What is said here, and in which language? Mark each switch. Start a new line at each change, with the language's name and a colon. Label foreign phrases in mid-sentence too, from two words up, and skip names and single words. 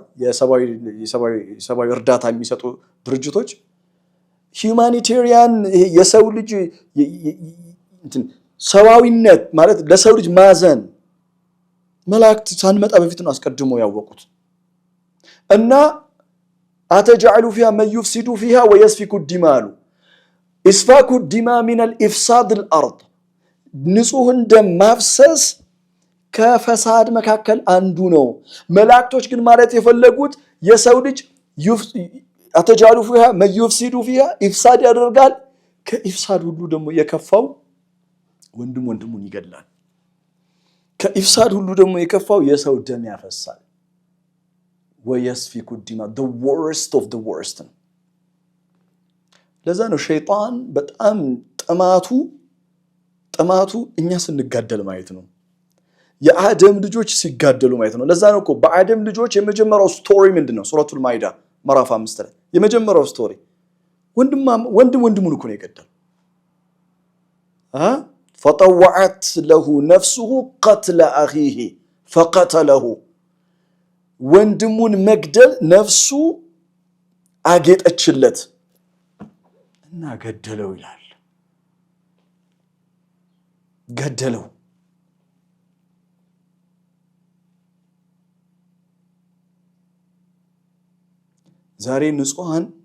Amharic: የሰብአዊ እርዳታ የሚሰጡ ድርጅቶች ሂዩማኒቴሪያን የሰው ልጅ ሰብአዊነት ማለት ለሰው ልጅ ማዘን መላእክት ሳንመጣ በፊት ነው አስቀድሞ ያወቁት። እና
Arabic: أتجعل فيها من يفسد فيها ويسفك الدماء
Amharic: አሉ።
Arabic: سفك الدماء من الافساد الارض
Amharic: ንጹህን ደም ማፍሰስ ከፈሳድ መካከል አንዱ ነው። መላእክቶች ግን ማለት የፈለጉት የሰው ልጅ
Arabic: أتجعل فيها من يفسد فيها
Amharic: ኢፍሳድ ያደርጋል። ከኢፍሳድ ሁሉ ደግሞ የከፋው ወንድሙን ይገድላል። ከኢፍሳድ ሁሉ ደግሞ የከፋው የሰው ደም ያፈሳል።
Arabic: ويسفك الدماء
English: the worst of the worst
Amharic: ነው። ለዛ ነው ሸይጣን በጣም ጥማቱ እኛ ስንጋደል ማየት ነው። የአደም ልጆች ሲጋደሉ ማየት ነው። ለዛ ነው እኮ በአደም ልጆች የመጀመሪያው ስቶሪ ምንድነው? ሱረቱል ማኢዳ ምዕራፍ 5 ላይ የመጀመሪያው ስቶሪ ወንድሙን እኮ ነው የገደለው።
Arabic: فطوعت له نفسه قتل أخيه فقتله
Amharic: ወንድሙን መግደል ነፍሱ አጌጠችለት እና ገደለው ይላል። ገደለው። ዛሬ ንጹሃን